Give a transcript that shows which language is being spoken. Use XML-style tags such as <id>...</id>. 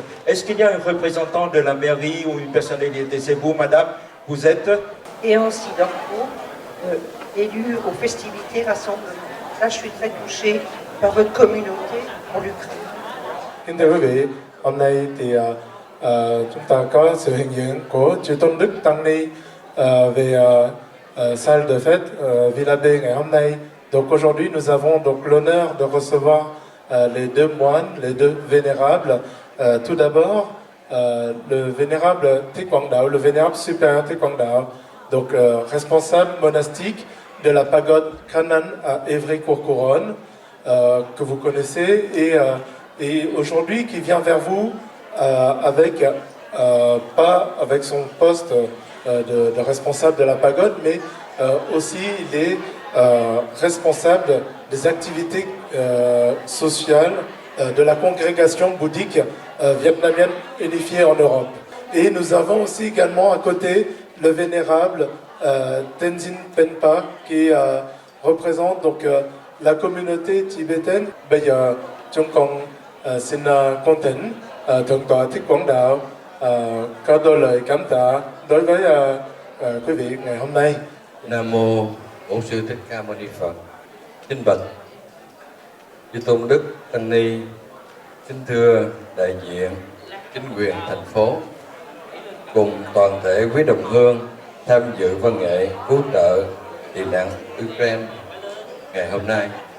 <fr>Est-ce qu'il y a un représentant de la mairie ou une personnalité? C'est vous, madame. Vous êtes? Et ainsi d'Orco, élu aux festivités rassemblement. Là, je suis très touchée par votre communauté en Ukraine.</fr> <vi>Kính thưa quý vị, hôm nay thì chúng ta có sự hiện diện của Chư Tôn Đức Tăng Ni về</vi> <fr>salle de fête</fr> <vi>Villa B ngày hôm nay.</vi> <fr>Donc aujourd'hui, nous avons donc l'honneur de recevoir les deux moines, les deux vénérables. Tout d'abord, le vénérable Thích Quảng Đạo, le vénérable supérieur Thích Quảng Đạo, donc responsable monastique de la pagode Canaan à Évry-Courcouronnes, que vous connaissez, et aujourd'hui qui vient vers vous avec, pas avec son poste de responsable de la pagode, mais aussi il est responsable des activités sociales de la congrégation bouddhique vietnamienne unifiée en Europe. Et nous avons aussi également à côté le vénérable Tenzin Penpa qui représente donc la communauté tibétaine.</fr> <vi>Bây giờ chúng con xin con thỉnh Thượng tọa Thích Quảng Đạo có đôi lời cảm tạ đối với quý vị ngày hôm nay. Nam mô Bổn Sư Thích Ca Mâu Ni Phật. Kính bạch Chư Tôn Đức Tăng Ni, kính thưa đại diện chính quyền thành phố cùng toàn thể quý đồng hương tham dự văn nghệ cứu trợ tị nạn Ukraine ngày hôm nay.</vi>